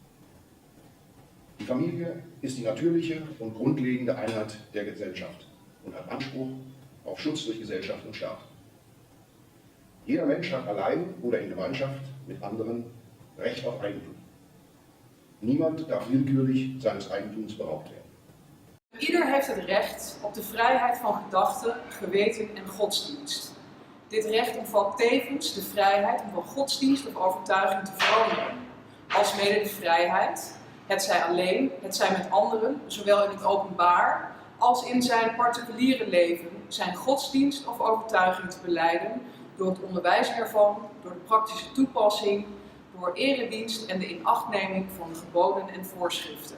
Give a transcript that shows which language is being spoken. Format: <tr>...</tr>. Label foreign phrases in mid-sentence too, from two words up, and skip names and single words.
<de>Die Familie ist die natürliche und grundlegende Einheit der Gesellschaft und hat Anspruch auf Schutz durch Gesellschaft und Staat. Jeder Mensch hat allein oder in Gemeinschaft mit anderen Recht auf Eigentum. Niemand darf willkürlich seines Eigentums beraubt werden.</de> <nl>Ieder heeft het recht op de vrijheid van gedachten, geweten en godsdienst. Dit recht omvat tevens de vrijheid om van godsdienst of overtuiging te veranderen, alsmede de vrijheid, hetzij alleen, hetzij met anderen, zowel in het openbaar als in zijn particuliere leven, zijn godsdienst of overtuiging te belijden door het onderwijzen ervan, door de praktische toepassing, door eredienst en de inachtneming van de geboden en voorschriften.</nl>